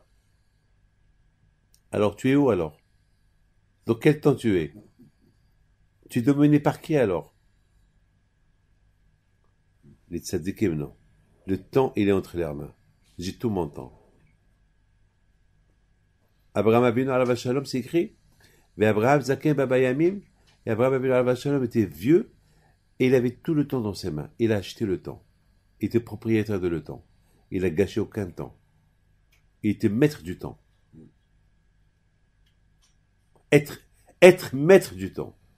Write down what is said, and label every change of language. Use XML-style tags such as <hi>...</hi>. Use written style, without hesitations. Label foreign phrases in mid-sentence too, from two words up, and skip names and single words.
<fr>Alors tu es où alors? Dans quel temps tu es? Tu es dominé par qui alors? Les tzadikim, non. Le temps, il est entre leurs mains. J'ai tout mon temps. Abraham Avinu</fr> <he>עליו השלום,</he> <fr>c'est écrit. Et Abraham</fr> <he>זקן בא בימים.</he> <fr>Et Abraham Avinu</fr> <he>עליו השלום</he> <fr>était vieux et il avait tout le temps dans ses mains. Il a acheté le temps. Il était propriétaire de le temps. Il a gâché aucun temps. Il était maître du temps. Être maître du temps.</fr>